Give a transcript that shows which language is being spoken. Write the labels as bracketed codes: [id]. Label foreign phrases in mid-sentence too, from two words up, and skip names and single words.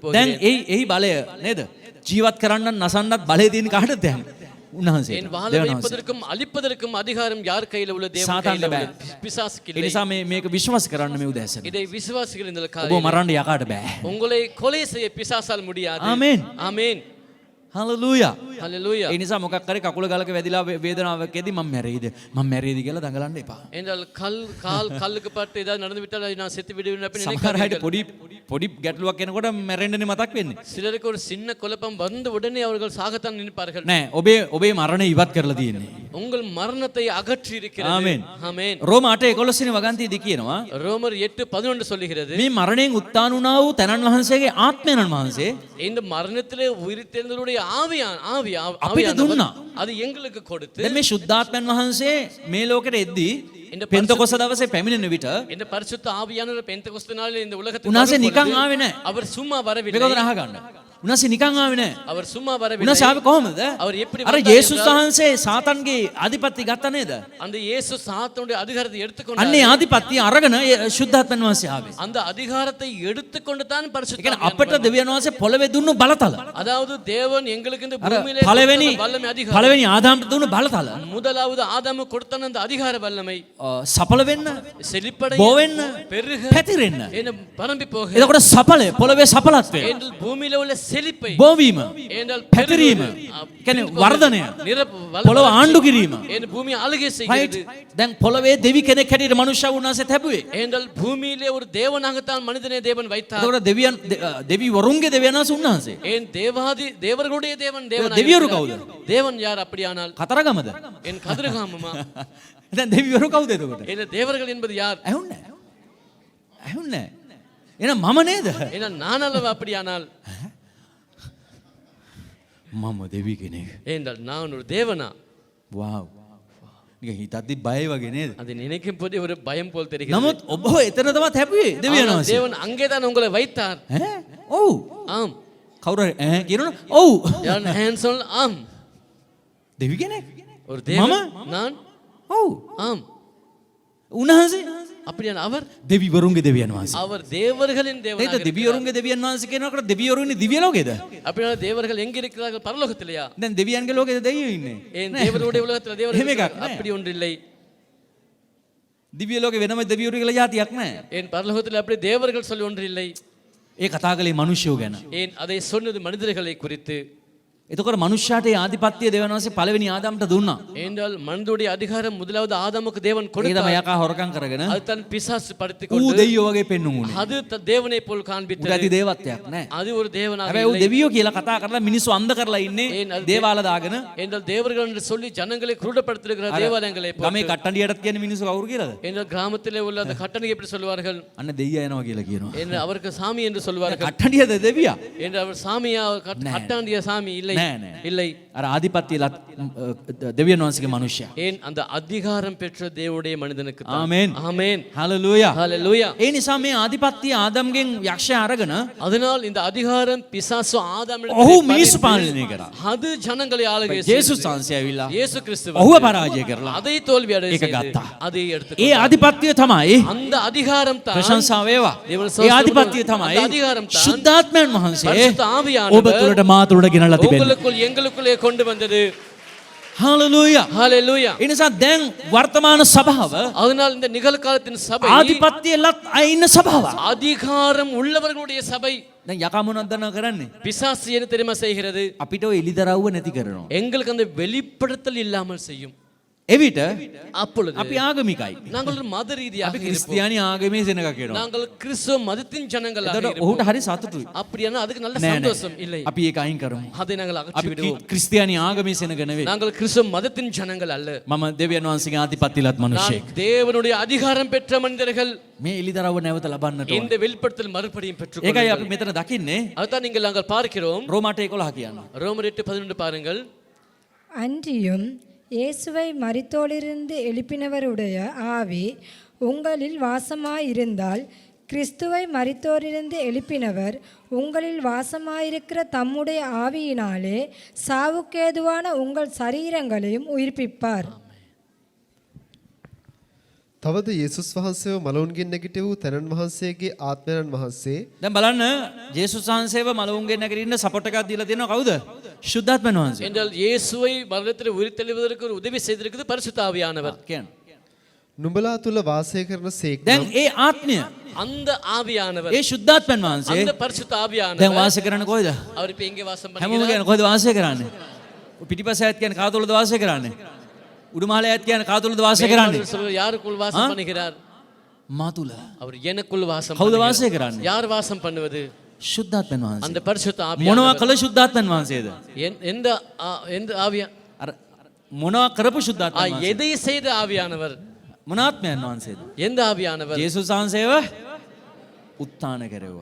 [si] දැන් [ta] போகிறேன். [si] එයි බලය නේද? ජීවත් කරන්නත් නසන්නත් බලය තියෙන කාටද දැන්? උන්වහන්සේ. [ta] என் வாழ வைப்பதற்கும் அழிப்பதற்கும் அதிகாரம் யார் கையில உள்ள தேவன் சாத்தான்ட கையில [si] බෑ. [ta] உள்ள பிசாசுக்கு [si] ඒ [ta] இல்லை. [si] නිසා මේක විශ්වාස කරන්න මේ උදෑසන. [ta] இதை விசுவாசிகள் இந்த [si] ඔබ [ta] காரியம் [si] මරන්න යකාට බෑ. [ta] உங்களை கொலை செய்ய பிசாசால் முடியாது. [si] ආමේන්. [ta] ஆமென். [si] හලෙලූයා. [ta] ஹalleluya. [si] ඒ නිසා මොකක් කරේ කකුල ගලක වැදිලා වේදනාවකදී මම මැරෙයිද? මම මැරෙයිද කියලා දඟලන්න එපා. [ta] என்றால் கால் கல்லுக்கு பட்டு ஏதாவது நடந்து விட்டால் அதை நான் செத்து விடுவேன் அப்படி [si] සමහර අයට [ta] நினைக்காதீர்கள். [si] පොඩි ගැටලුවක් එනකොට මැරෙන්නනේ මතක් වෙන්නේ. [ta] சிலருக்கு ஒரு சின்ன குழப்பம் வந்த உடனே அவர்கள் சாகத்தான் நினைப்பார்கள். [si] නෑ ඔබේ මරණය ඉවත් කරලා තියෙන්නේ. [ta] உங்கள் மரணத்தை அகற்றி இருக்கிறது. [si] ආමේන්. [ta] ஆமென். [si] රෝම 8:11 වෙනි වගන්තියේදී කියනවා [ta] ரோமர் 8:11 சொல்லுகிறது, [si] මේ මරණයෙන් උත්තාන වුණා වූ තනන් වහන්සේගේ ආත්මයන් වහන්සේ [ta] இந்த மரணத்திலே உயிர்த்தெழுந்தவருடைய [si] අපිට දුන්නා. [ta] அது எங்களுக்கு கொடுத்து [si] දැන් මේ ශුද්ධාත්මයන් වහන්සේ මේ ලෝකෙට එද්දී [ta] இந்த [si] පෙන්තකොස්ත දවසේ පැමිණෙන විට [ta] இந்த பரிசுத்த ஆவியானவர் பெந்தெகோஸ்து நாளில் இந்த உலகத்துக்கு [si] උන්වහන්සේ [ta] வரும் [si] නිකන් [ta] பொழுது [si] ආවේ නැහැ. [ta] அவர் சும்மா [si] මේක [ta] வரவில்லை. [si] උදේ අහගන්න. උන්වහන්සේ නිකන් ආවේ නැහැ. [ta] அவர் சும்மா வரவில்லை. [si] උන්වහන්සේ ආවේ කොහොමද? [ta] அவர் எப்படி [si] අර [ta] வந்தார் [si] යේසුස් [ta] என்றால், [si] වහන්සේ සාතන්ගේ ආධිපත්‍ය ගත්ත නේද? [ta] அந்த இயேசு சாத்தானுடைய அதிகாரத்தை [si] අන්නේ [ta] எடுத்துக்கொண்டார். [si] ආධිපත්‍ය අරගෙන ශුද්ධාත්මයන් වහන්සේ ආවේ. [ta] அந்த அதிகாரத்தை எடுத்துக்கொண்டு தான் [si] ඒ [ta] பரிசுத்த [si] කියන්නේ [ta] ஆவியானவர் [si] අපට දෙවියන් වහන්සේ පොළවේ දුන්නු බලතල. [ta] அதாவது தேவன் எங்களுக்கு இந்த [si] අර [ta] பூமியிலே [si] පළවෙනි [ta] கொடுத்த வல்லமை அதிகாரம். [si] පළවෙනි ආදාම්ට දුන්නු බලතල. [ta] முதலாவது ஆதாமு கொடுத்த அந்த அதிகார வல்லமை [si] සඵල වෙන්න, [ta] செழிப்படைய, [si] බෝ වෙන්න, [ta] பெருக, [si] පැතිරෙන්න. [ta] என்ன பரம்பி போக, [si] එතකොට සඵලය පොළවේ සඵලත්වය. [ta] என்றால் பூமியில உள்ள செழிப்பை, [si] බෝවීම, [ta] என்றால் [si] පැතිරීම, කියන්නේ වර්ධනය, පොළව ආණ්ඩු කිරීම. [ta] என் பூமி ஆளுகை [en] right? [ta] செய்கிறது. [si] දැන් පොළවේ දෙවි කෙනෙක් හැටියට මනුෂ්‍ය වුණාසේ තැබුවේ. [ta] என்றால் பூமியிலே ஒரு தேவனாகத்தான் மனிதனை தேவன் வைத்தார். [si] එතකොට දෙවි වරුන්ගේ දෙවියන් වහන්සේ උන්වහන්සේ. [ta] ஏன் தேவர்களுடைய தேவன் [si] දෙවිවරු කවුද? [ta] தேவன் யார் அப்படியானால்? [si] කතරගමද? [ta] என் கதிரகாமமா? [si] දැන් දෙවිවරු කවුද එතකොට? [ta] என்ன தேவர்கள் என்பது யார்? [si] ඇහුන්නේ. ඇහුන්නේ. එහෙනම් මම නේද? [ta] ஏன்னா நான் அல்லவா அப்படியானால்? [si] මම දෙවි කෙනෙක්. [ta] ஏனென்றால் நான் ஒரு தேவனா? [si] wow. නිකන් හිතද්දි බයයි වගේ නේද? [ta] அதை நினைக்கும் போதே ஒரு பயம் போல் தெரிகிறது. [si] නමුත් ඔබ එතන තමයි තැබුවේ දෙවියන් [ta] ஆனால் [si] වහන්සේ. [ta] தேவன் அங்கேதான் உங்களை வைத்தார். [si] ඈ? ඔව්. [ta] ஆம். [si] කවුරු හරි ඈ කියනවනේ ඔව්. [ta] யான் ஹேன்சல் ஆம். [si] දෙවි කෙනෙක්. [ta] ஒரு தேவன் [si] මම? [ta] நான் [si] ඔව්. [ta] ஆம். [si] උන්වහන්සේ [ta] அப்படியான அவர் [si] දෙවිවරුන්ගේ දෙවියන් වහන්සේ. [ta] அவர் தேவர்களின் [si] නේද? [ta] தேவனாக [si] දෙවිවරුන්ගේ දෙවියන් වහන්සේ කියනකොට දෙවිවරු ඉන්නේ දිව්‍ය ලෝකේද? [ta] அப்படியான தேவர்கள் எங்க இருக்கிறார்கள் பரலோகத்திலேயா [si] දැන් දෙවියන්ගේ ලෝකේද දෙවියෝ ඉන්නේ? [ta] ஏன் தேவனுடைய உலகத்துல [si] එහෙම [ta] தேவர்கள் [si] එකක් නෑ. [ta] அப்படி ஒன்று இல்லை [si] දිව්‍ය ලෝකේ වෙනම දෙවිවරු කියලා જાතියක් නැහැ. [ta] ஏன் பரலோகத்தில் அப்படி தேவர்கள் சொல்லி ஒன்று இல்லை [si] ඒ කතා කළේ මිනිස්සුયો ගැන. [ta] ஏன் அதை சொன்னது மனிதர்களை குறித்து [si] එතකොට මනුෂ්‍යයාට ඒ ආධිපත්‍ය දෙවියන් වහන්සේ පළවෙනි ආදාම්ට දුන්නා. [ta] ஏனென்றால் மனிதனுடைய அதிகாரம் முதலாவது ஆதாமுக்கு தேவன் [si] ඒ [ta] கொடுத்தார் [si] තමයි යකා හොරකම් කරගෙන [ta] அது தன் பிசாசு படுத்திக் [si] ඌ [ta] கொண்டு [si] දෙවියෝ වගේ පෙන්නුම් උනේ. [ta] அது தேவனை போல் [si] උට [ta] காண்பித்தது [si] ඇති දේවත්වයක් නැහැ. [ta] அது ஒரு தேவனாக [si] හැබැයි ඌ [ta] இல்லை [si] දෙවියෝ කියලා කතා කරලා මිනිස්සු අන්ධ කරලා ඉන්නේ [ta] ஏன் அது [si] දේවාල දාගෙන. [ta] என்றால் தேவர்கள் என்று சொல்லி ஜனங்களை குருடப்படுத்திருக்கிற தேவாலயங்களை போல் [si] ගමේ කට්ටඩියටත් කියන මිනිස්සු කවුරු කියලාද? [ta] என்றால் கிராமத்திலே உள்ள அந்த கட்டணை எப்படி சொல்வார்கள் [si] අන්න දෙයියා එනවා කියලා කියනවා. [ta] என்று அவருக்கு சாமி என்று சொல்வார்கள் [si] කට්ටඩියද දෙවියා? [ta] என்று அவர் சாமியா கட்டாண்டிய சாமி இல்லை [si] නෑ නෑ. [ta] இல்லை [si] අර ආධිපත්‍ය දෙවියන් වහන්සේගේ මනුෂ්‍යයා. [ta] ஏன் அந்த அதிகாரம் பெற்ற தேவனுடைய மனிதனுக்கு தான். [si] ආමේන්. [ta] ஆமென் [si] හalleluya. [ta] ஹalleluya [si] ඒ නිසා මේ ආධිපත්‍ය ආදම්ගෙන් යක්ෂයා අරගෙන [ta] அதனால் இந்த அதிகாரம் பிசாசு [si] ඔහු මිනිස්සු පාලනය කරා. [ta] அது ஜனங்களை ஆளுகை [si] ජේසුස් වහන්සේ ඇවිල්ලා [ta] இயேசு கிறிஸ்து [si] ඔහුව පරාජය කරලා [ta] அதை தோல்வி அடைய [si] ඒක [ta] செய்து [si] ගත්තා. [ta] அதை எடுத்து [si] ඒ ආධිපත්‍ය තමයි [ta] அந்த அதிகாரம் தான் [si] ප්‍රශංසා වේවා. දේවල් ඒ ආධිපත්‍ය [ta] அந்த [si] තමයි [ta] அதிகாரம் தான் [si] ශුද්ධාත්මයන් වහන්සේ [ta] பரிசுத்த [si] ඔබ [ta] ஆவியானவர் [si] තුළට මා තුළට ගෙනලා තිබෙනවා. [ta] உங்களுக்குள் எங்களுக்குள்ளே கொண்டு வந்தது [si] හalleluya. [ta] ஹalleluya [si] ඒ නිසා දැන් වර්තමාන සභාව [ta] அதனால் இந்த நிகழ்காலத்தின் சபை [si] ආධිපත්‍යලත් අයින්න සභාවක්. [ta] அதிகாரம் உள்ளவர்களுடைய சபை [si] දැන් යකා මොනවද දන්නව කරන්නේ? [ta] பிசாசு என்ன தெரியுமா செய்கிறது [si] අපිට ඔය එලිදරව්ව නැති කරනවා. [ta] எங்களுக்கு அந்த வெளிப்படுத்தல் இல்லாமல் செய்யும் [si] එවිට [ta] அப்பொழுது [si] අපි ආගමිකයි. [ta] நாங்கள் ஒரு மத ரீதியாக [si] අපි [ta] இருப்போம். [si] ක්‍රිස්තියානි ආගමේ සෙනගක් වෙනවා. [ta] நாங்கள் கிறிஸ்துவ மதத்தின் ஜனங்களாக [si] එතකොට [ta] இருப்போம். [si] ඔහුට හරි සතුටුයි. [ta] அப்படியானா அதுக்கு நல்ல [si] නෑ [ta] சந்தோஷம் [si] නෑ. [ta] இல்லை [si] අපි ඒක අයින් කරමු. [ta] அதை நாங்கள் அகற்றி [si] අපි [ta] விடுவோம். [si] ක්‍රිස්තියානි ආගමේ සෙනග නෙවෙයි. [ta] நாங்கள் கிறிஸ்துவ மதத்தின் ஜனங்கள் அல்ல [si] මම දෙවියන් වහන්සේගේ ආධිපත්‍යලත් මිනිසෙක්. [ta] நான் தேவனுடைய அதிகாரம் பெற்ற மனிதர்கள் [si] මේ එලිදරව්ව නැවත ලබන්නට [ta] இந்த [si] ඕනේ. [ta] வெளிப்படுத்தல் மறுபடியும் பெற்றுக் [si] ඒකයි [ta] கொள்ளுங்கள். [si] අපි මෙතන දකින්නේ [ta] அதுதான் நீங்கள் நாங்கள் பார்க்கிறோம் [si] රෝමාට 11 කියනවා. [ta] ரோமர் 8:11 பாருங்கள் அன்றியும் இயேசுவை மரித்தோரிலிருந்து எழுப்பினவருடைய ஆவி உங்களில் வாசமாயிருந்தால் கிறிஸ்துவை மரித்தோரிலிருந்து எழுப்பினவர் உங்களில் வாசமாயிருக்கிற தம்முடைய ஆவியினாலே சாவுக்கேதுவான உங்கள் சரீரங்களையும் உயிர்ப்பிப்பார். [si] තවද යේසුස් වහන්සේව මලවුන්ගෙන් නැගිට වූ තැනන් වහන්සේගේ ආත්මයන් වහන්සේ දැන් බලන්න ජේසුස් වහන්සේව මලවුන්ගෙන් නැගිටින්න සපෝට් එකක් දීලා තියෙනවා කවුද? ශුද්ධාත්මයන් වහන්සේ. [ta] என்றால் இயேசுவை மரணத்தில் உயிர்த்தெழுவதற்கு ஒரு உதவி செய்திருக்கிறது பரிசுத்த ஆவியானவர். [si] කියන්න. නුඹලා තුල වාසය කරන සේක් දැන් ඒ ආත්මය [ta] அந்த ஆவியானவர் [si] ඒ ශුද්ධාත්මයන් වහන්සේ [ta] அந்த பரிசுத்த [si] දැන් [ta] ஆவியானவர் [si] වාසය කරන්නේ කොහෙද? [ta] அவர் இப்ப எங்கே வாசம் [si] හැමෝම [ta] பண்ணுகிறார்? [si] කියන්නේ කොහෙද වාසය කරන්නේ? පිටිපස්ස ඇත් කියන්නේ කා තුලද වාසය කරන්නේ? උඩුමහල ඇත් කියන්නේ කා තුලද වාසය කරන්නේ? [ta] சொல்வது யாருக்குள் வாசம் பண்ணுகிறார்? [si] මා තුල. [ta] அவர் எனக்குள் வாசம் [si] කවුද [ta] பண்ணுகிறார். [si] වාසය කරන්නේ? [ta] யார் வாசம் பண்ணுவது? [si] ශුද්ධාත්මයන් වහන්සේ. [ta] அந்த பரிசுத்த [si] මොනවා [ta] ஆவியானவர். [si] කළ ශුද්ධාත්මයන් වහන්සේද? [ta] எந்த எந்த ஆவியா [si] අර මොනවා කරපු ශුද්ධාත්මයන් වහන්සේ? [ta] எதை செய்த ஆவியானவர்? [si] මොන ආත්මයන් වහන්සේද? [ta] எந்த ஆவியானவர்? [si] ජේසුස් වහන්සේව උත්ථාන කෙරෙව්වා.